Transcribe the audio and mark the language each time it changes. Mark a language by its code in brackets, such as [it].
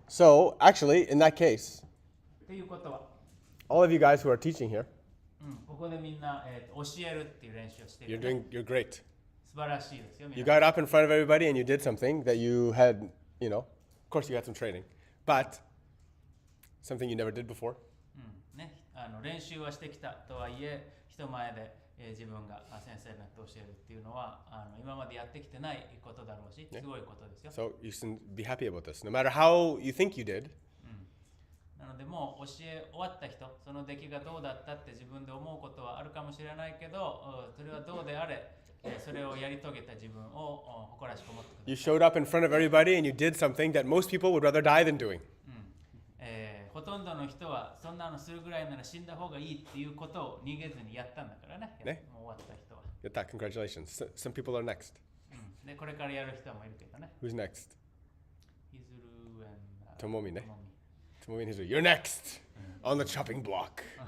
[en] So, actually, in that case, [ja] ということは、 [en] all of you guys who are teaching here, [ja] ここでみんな、教えるっていう練習をしてい [en] you're [ja] る、ね。 [en] you're great. [ja] 素晴らしいですよ。 [en] You [ja] 皆さん [en] got up in front of everybody and you did something that you had, of course you had some training, but something you never did before. [ja] ね、練習はしてきたとはいえ、人前で、自分が先生になって教えるっていうのは今までやってきてないことだろうし、すごいことですよ。 [en] So you should be happy about this. No matter how you think you did, [ja] なのでもう教え終わった人、その出来がどうだったって自分で思うことはあるかもしれないけど、それはどうであれ、それをやり遂げた自分を誇らしく思ってください。 [en] you showed up in front of everybody and you did something that most people would rather die than doing. [ja] ほとんどの人はそんなのするぐらいなら死んだ方がいいっていうことを逃げずにやったんだからね。ね。もう終わった人は。 [en] Get that. Congratulations. Some people are next. [ja] で、これからやる人もいるけどね。 [en] Who's next? ヒズル and Tomomi ね。Tomomi and Hizu. You're next on the chopping block.